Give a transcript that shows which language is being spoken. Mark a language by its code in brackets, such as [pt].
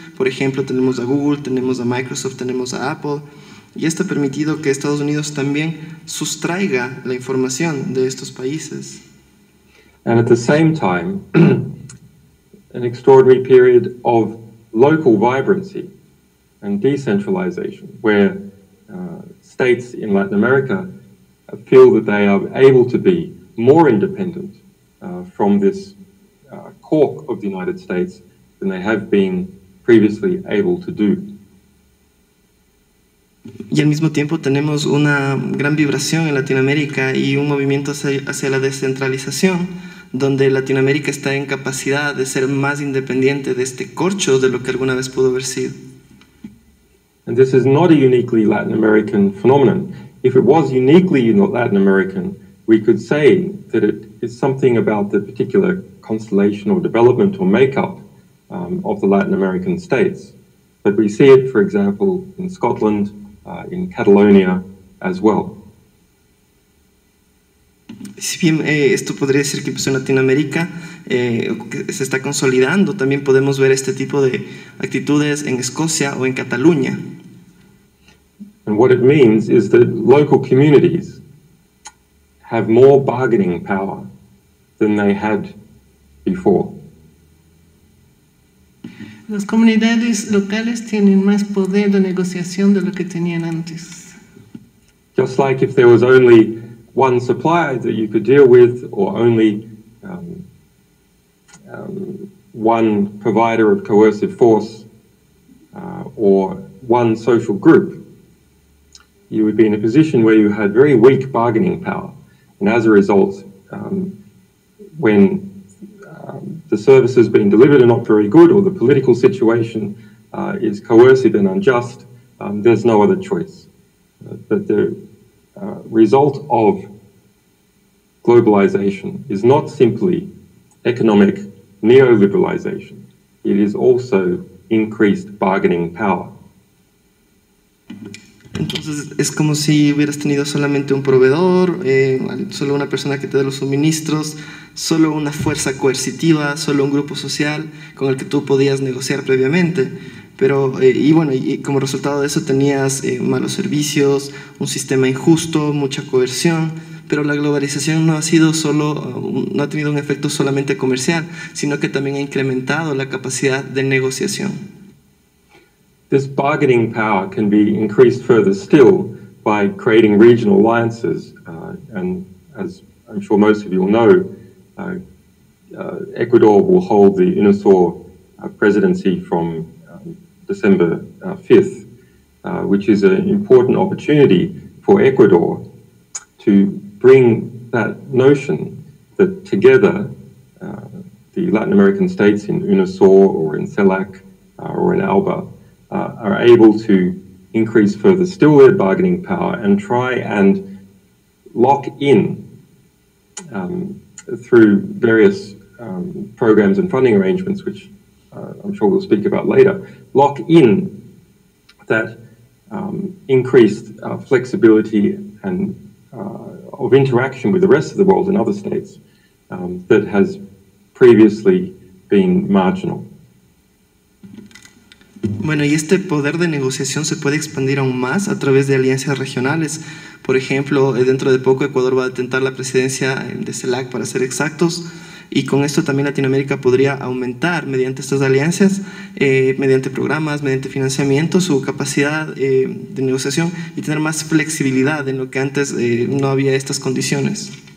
[es] Por ejemplo, tenemos a Google, tenemos a Microsoft, tenemos a Apple. Y esto ha permitido que Estados Unidos también sustraiga la información de estos países. [en] And at the same time, an extraordinary period of local vibrancy and decentralization, where states in Latin America feel that they are able to be more independent from this cork of the United States than they have been previously able to do. [es] Y al mismo tiempo tenemos una gran vibración en Latinoamérica y un movimiento hacia la descentralización, donde Latinoamérica está en capacidad de ser más independiente de este corcho de lo que alguna vez pudo haber sido. [en] And this is not a uniquely Latin American phenomenon. If it was uniquely Latin American, we could say that it is something about the particular constellation or development or makeup of the Latin American states. But we see it, for example, in Scotland, in Catalonia as well. [es] Si bien esto podría decir que empezó en Latinoamérica, que se está consolidando, también podemos ver este tipo de actitudes en Escocia o en Cataluña. [en] And what it means is that local communities have more bargaining power than they had before. [es] Las comunidades locales tienen más poder de negociación de lo que tenían antes. [en] Just like if there was only one supplier that you could deal with, or only one provider of coercive force, or one social group, you would be in a position where you had very weak bargaining power. And as a result, when the services being delivered are not very good, or the political situation is coercive and unjust, there's no other choice. But the result of globalization is not simply economic neoliberalization. It is also increased bargaining power. [es] Entonces es como si hubieras tenido solamente un proveedor, solo una persona que te dé los suministros, solo una fuerza coercitiva, solo un grupo social con el que tú podías negociar previamente. Pero, y como resultado de eso tenías malos servicios, un sistema injusto, mucha coerción. Pero la globalización no ha sido no ha tenido un efecto solamente comercial, sino que también ha incrementado la capacidad de negociación. [en] This bargaining power can be increased further still by creating regional alliances. And as I'm sure most of you will know, Ecuador will hold the UNASUR presidency from December 5th, which is an important opportunity for Ecuador to bring that notion that together the Latin American states in UNASUR or in CELAC or in ALBA are able to increase further still their bargaining power and try and lock in through various programs and funding arrangements, which I'm sure we'll speak about later, lock in that increased flexibility and of interaction with the rest of the world in other states that has previously been marginal. [es] Bueno, y este poder de negociación se puede expandir aún más a través de alianzas regionales. Por ejemplo, dentro de poco Ecuador va a detentar la presidencia de CELAC, para ser exactos, y con esto también Latinoamérica podría aumentar mediante estas alianzas, mediante programas, mediante financiamiento, su capacidad de negociación y tener más flexibilidad en lo que antes no había estas condiciones.